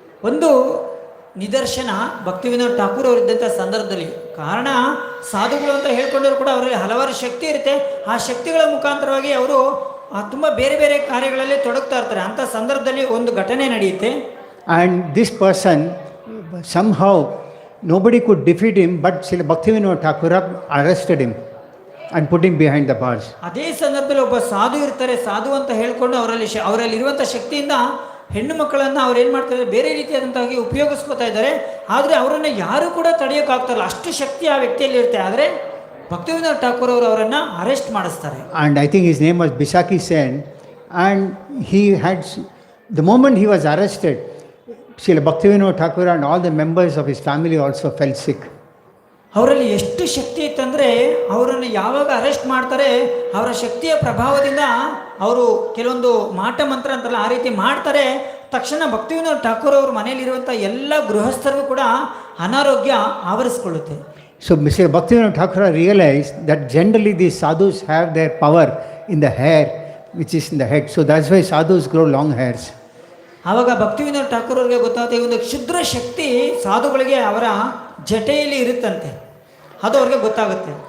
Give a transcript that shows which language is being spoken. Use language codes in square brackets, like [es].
[kn] ಒಂದು ನಿದರ್ಶನ ಭಕ್ತಿವಿನೋದ್ ಠಾಕೂರ್ ಅವರಿದ್ದಂಥ ಸಂದರ್ಭದಲ್ಲಿ, ಕಾರಣ ಸಾಧುಗಳು ಅಂತ ಹೇಳ್ಕೊಂಡವರು ಕೂಡ ಅವರಲ್ಲಿ ಹಲವಾರು ಶಕ್ತಿ ಇರುತ್ತೆ, ಆ ಶಕ್ತಿಗಳ ಮುಖಾಂತರವಾಗಿ ಅವರು ತುಂಬ ಬೇರೆ ಬೇರೆ ಕಾರ್ಯಗಳಲ್ಲಿ ತೊಡಗ್ತಾ ಇರ್ತಾರೆ. ಅಂಥ ಸಂದರ್ಭದಲ್ಲಿ ಒಂದು ಘಟನೆ ನಡೆಯುತ್ತೆ. [en] And this person, somehow nobody could defeat him, but Srila Bhaktivinoda Thakura arrested him and put him behind the bars. [kn] ಅದೇ ಸಂದರ್ಭದಲ್ಲಿ ಒಬ್ಬ ಸಾಧು ಇರ್ತಾರೆ, ಸಾಧು ಅಂತ ಹೇಳ್ಕೊಂಡು ಅವರಲ್ಲಿ ಇರುವಂಥ ಶಕ್ತಿಯಿಂದ ಹೆಣ್ಣು ಮಕ್ಕಳನ್ನು ಅವ್ರು ಏನು ಮಾಡ್ತಾರೆ, ಬೇರೆ ರೀತಿಯಾದಂತಾಗಿ ಉಪಯೋಗಿಸ್ಕೋತಾ ಇದ್ದಾರೆ. ಆದರೆ ಅವರನ್ನು ಯಾರು ಕೂಡ ತಡೆಯೋಕ್ಕಾಗ್ತಾರಲ್ಲ, ಅಷ್ಟು ಶಕ್ತಿ ಆ ವ್ಯಕ್ತಿಯಲ್ಲಿ ಇರುತ್ತೆ. ಆದರೆ ಭಕ್ತಿವಿನೋದ್ ಠಾಕೂರ್ ಅವರು ಅವರನ್ನು ಅರೆಸ್ಟ್ ಮಾಡಿಸ್ತಾರೆ. [en] And I think his name was Bisaki Sen, and he had, the moment he was arrested, Srila Bhaktivinoda Thakura and all the members of his family also fell sick. [kn] ಅವರಲ್ಲಿ ಎಷ್ಟು ಶಕ್ತಿ ಇತ್ತಂದರೆ ಅವರನ್ನು ಯಾವಾಗ ಅರೆಸ್ಟ್ ಮಾಡ್ತಾರೆ, ಅವರ ಶಕ್ತಿಯ ಪ್ರಭಾವದಿಂದ ಅವರು ಕೆಲವೊಂದು ಮಾಟ ಮಂತ್ರ ಅಂತಾರಲ್ಲ ಆ ರೀತಿ ಮಾಡ್ತಾರೆ. ತಕ್ಷಣ ಭಕ್ತಿವಿನೋದ್ ಠಾಕೂರ್ ಅವ್ರ ಮನೆಯಲ್ಲಿರುವಂಥ ಎಲ್ಲ ಗೃಹಸ್ಥರಿಗೂ ಕೂಡ ಅನಾರೋಗ್ಯ ಆವರಿಸ್ಕೊಳ್ಳುತ್ತೆ. [en] So Mr. Bhaktivinoda Thakura realized that generally these sadhus have their power in the hair, which is in the head. So that's why sadhus grow long hairs. [kn] ಆವಾಗ ಭಕ್ತಿವಿನೋದ್ ಠಾಕೂರ್ ಅವರಿಗೆ ಗೊತ್ತಾಗುತ್ತೆ, ಈ ಒಂದು ಕ್ಷುದ್ರ ಶಕ್ತಿ ಸಾಧುಗಳಿಗೆ ಅವರ ಜಟೆಯಲ್ಲಿ ಇರುತ್ತಂತೆ, ಅದು ಅವ್ರಿಗೆ ಗೊತ್ತಾಗುತ್ತೆ.